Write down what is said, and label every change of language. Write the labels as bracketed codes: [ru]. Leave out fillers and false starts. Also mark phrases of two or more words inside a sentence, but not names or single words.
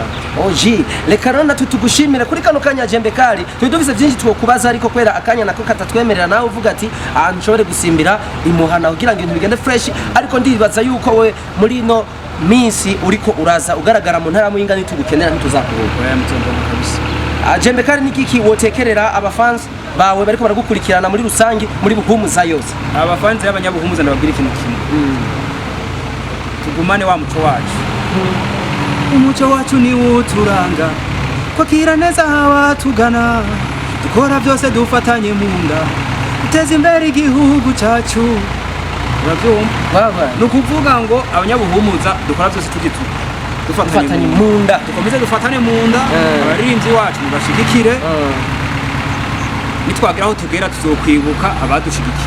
[rn] Oji reka rona tutugushimira kuri kano kanya Jembe Kali tuduvise byinshi twokubaza ariko kwera akanya nako katatwemerera nawe uvuga ati nshobore gusimbira imuhana kugira ngo ibintu bigende fresh ariko ndibaza yuko we muri no minsi uriko uraza ugaragara mu ntara muyinga nitugukenera ntituzakubuka kabisa. Jembe Kali nikiki wotekerera abafans bawe bariko baragukurikirana muri rusangi muri buhumuza yose? Abafans y'abanyabuhumuza ndababwira ikintu kimwe tugumane wa muco wacu umuco wacu ni uturanga kwakira neza abatugana dukora byose dufatanye mu nda uteza imbere igihugu cyacu urabyumva nukuvuga ngo abanyabuhumuza dukora byose dufatanye mu nda dukomeze dufatane mu nda abaririmbyi wacu mubashigikire nitwagira aho tugera tuzokwibuka abadushigikiye